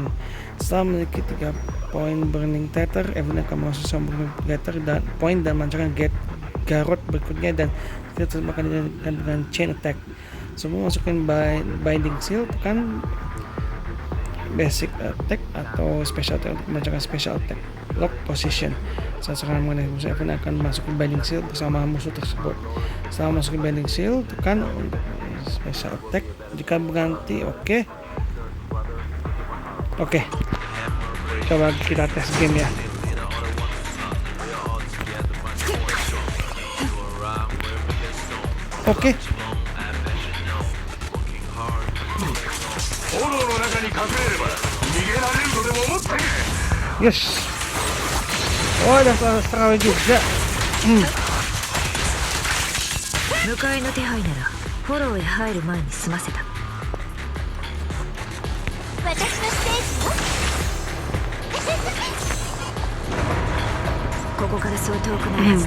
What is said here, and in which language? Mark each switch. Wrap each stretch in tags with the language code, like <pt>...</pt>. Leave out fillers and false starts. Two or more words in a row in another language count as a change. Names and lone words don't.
<id>Setelah memiliki 3 poin Burning Tether, Evelyn akan mengkonsumsi Burning Tether dan point dan melancarkan Garot berikutnya, dan kita akan dengan</id> <en>chain attack.</en> <id>Sebelum masukin</id> <en>binding seal,</en> <id>tekan</id> <en>basic attack</en> <id>atau</id> <en>special attack</en> <id>untuk melancarkan</id> <en>special attack. Lock position.</en> <id>Saat serangan mengenai musuh, Evelyn akan masukin</id> <en>binding seal</en> <id>bersama musuh tersebut. Setelah masukin</id> <en>binding seal,</en> <id>tekan untuk</id> <en>special attack</en> <id>jika berganti. Oke. Coba kita tes game ya. Oke. Yes. Oh, ada setengah juga.</id> <ja>迎えの手配ならフォローへ入る前に済ませた。私のステージよ。ここからそう遠くないはずだ。</ja>